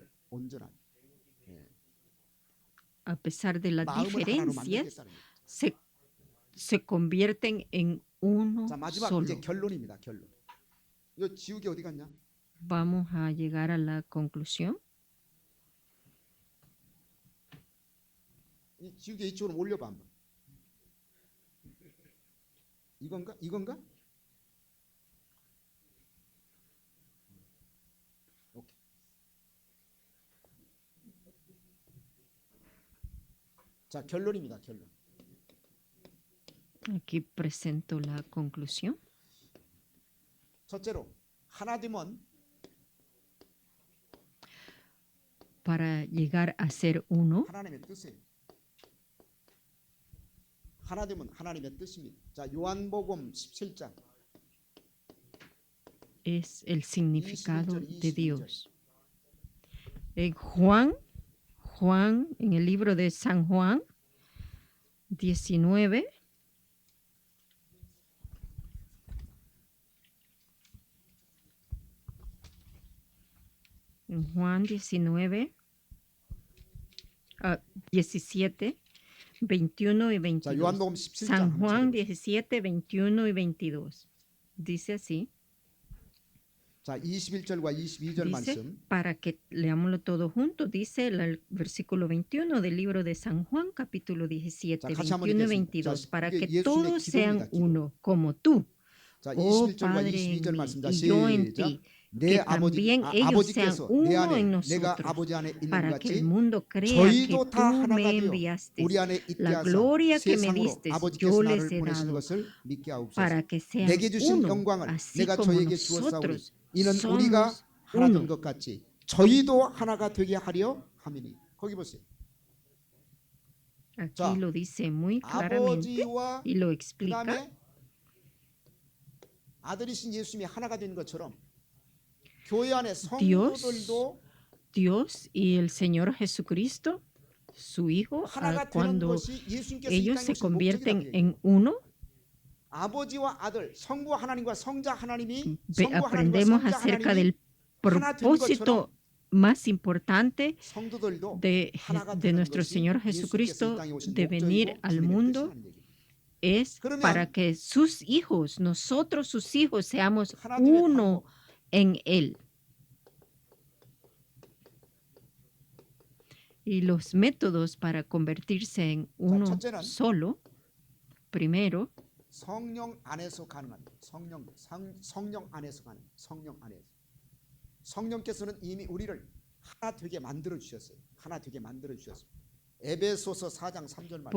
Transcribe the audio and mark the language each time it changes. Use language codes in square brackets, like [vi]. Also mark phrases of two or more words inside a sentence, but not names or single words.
[ko] 온전하게. [es] A pesar de las [ko] 마음을 하나로 [es] diferencias, [ko] 만들겠다는 거예요. [es] se convierten en uno [ko] 자, 마지막 [es] solo. [ko] 이제 결론입니다. 결론. 이거 지우개 어디 갔냐? [es] Vamos a llegar a la conclusión. [ko] 이 지우개 이쪽으로 올려봐 한번. 이건가? 이건가? 오케이. 자, 결론입니다. 결론. [es] Aquí presento la conclusión. [ko] 첫째로 하나 되면 [es] Para llegar a ser uno, [ko] 하나님의 뜻이에요. 하나 되면 하나님의 뜻입니다. 자, 요한복음 17장 [es] Es el significado [ko] 21절, [es] de [ko] 22절. [es] Dios. En Juan, en el libro de San Juan 19, en Juan 19, 17, 21 y [ko] 자, [es] 22. [ko] 요한복음 17장 [es] San Juan [ko] 한번 [es] 17, 21 y 22. Dice así. [ko] 자, 21절과 22절 [es] Dice, [ko] 말씀. [es] para que leámoslo todo junto, dice el versículo 21 del libro de San Juan, capítulo 17, [ko] 자, 같이 한번 [es] 21 y [ko] 읽겠습니다. [es] 22, [ko] 자, [es] para [ko] 이게 [es] que [ko] 예수님의 [es] todos sean [ko] 기도입니다, 기도. [es] uno, como tú, [ko] 자, [es] oh [ko] 21절과 [es] Padre, [ko] 22절 [es] en [ko] 말씀. 자, [es] mí y yo en [ko] 시작. [es] ti, [ko] 내 [es] que también ellos sean [ko] 아버지께서 내 [es] uno [ko] 안에 [es] en [ko] 내가 [es] nosotros, [ko] 아버지 안에 있는 것 [es] para que el [ko] 같이 [es] mundo crea que [ko] 저희도 다 [es] tú [ko] 하나가 [es] me [ko] 되어 [es] enviaste. [ko] 우리 안에 있게 [es] La [ko] 하사 [es] gloria que me [ko] 세상으로 [es] diste, [ko] 아버지께서 [es] yo les [ko] 나를 [es] he [ko] 보내신 [es] dado, [ko] 것을 믿게 하옵소서. [es] para que sean [ko] 내게 주신 [es] uno, [ko] 영광을 [es] así [ko] 내가 [es] como [ko] 저에게 주었사오니 [es] nosotros [ko] 이는 우리가 [es] somos [ko] 하나 된 [es] uno. [ko] 것 같이 저희도 하나가 되게 하려 함이니. 거기 보세요. [es] Aquí [ko] 자, [es] lo dice muy claramente [ko] 아버지와 [es] y lo explica. [ko] 그다음에 아들이신 예수님이 하나가 된 것처럼 교회 안에 성도들도 [es] Dios y el Señor Jesucristo, su Hijo, [ko] 하나가 되는 [es] cuando [ko] 것이 예수님께서 이 [es] ellos [ko] 땅에 [es] se [ko] 오신 목적이라고 [es] convierten [ko] 얘기해요. [es] en uno, [ko] 아버지와 아들, 성부 하나님과 성자 하나님이 [es] ve- [ko] 성부 하나님과 [es] aprendemos [ko] 성자 [es] acerca [ko] 하나님이 [es] del propósito más importante [ko] 성도들도 [es] de [ko] 하나가 [es] de [ko] 되는 [es] nuestro [ko] 것이 [es] Señor [ko] 예수님께서 이 [es] Jesucristo [ko] 땅에 오신 [es] de venir [ko] 목적이고 [es] al [ko] 주님의 [es] mundo [ko] 뜻이라는 얘기예요. [es] es [ko] 그러면 [es] para que sus hijos, nosotros sus hijos, seamos [ko] 하나 되는 [es] uno [ko] 방법. [es] en Él. Y los métodos para convertirse en uno [ko] 첫째는 [es] solo, primero, [ko] 성령 안에서 가능한 성령 안에서 가능 성령 안에서 성령께서는 이미 우리를 하나 되게 만들어 주셨어요. 하나 되게 만들어 주셨어요. 에베소서 4장 3절 말씀.